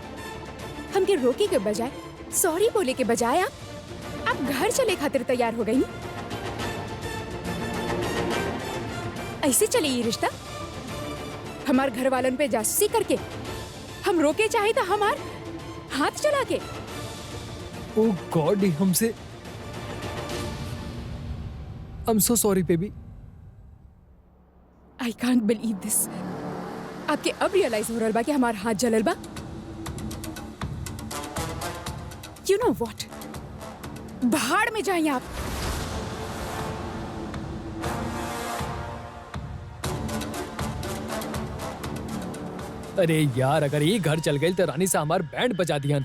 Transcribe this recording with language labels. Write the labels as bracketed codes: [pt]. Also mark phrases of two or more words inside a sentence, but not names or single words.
[bho] हमके रोके के बजाय, सॉरी बोले के बजाय आप घर चले खातिर तैयार हो गई। ऐसे चले ये रिश्ता? हमार घर वालन पे जासूसी करके, हम रोके चाहे तो हमार हाथ चला के। [en] Oh God, हमसे I am so sorry baby. I can't believe this. [bho] आपके अब रियलाइज हो रहा बा कि हमार हाथ जलल बा। [en] you know what, [bho] भाड़ में जाइए आप। अरे यार, अगर ये घर चल गई तो रानी से हमार बैंड बजा दिया।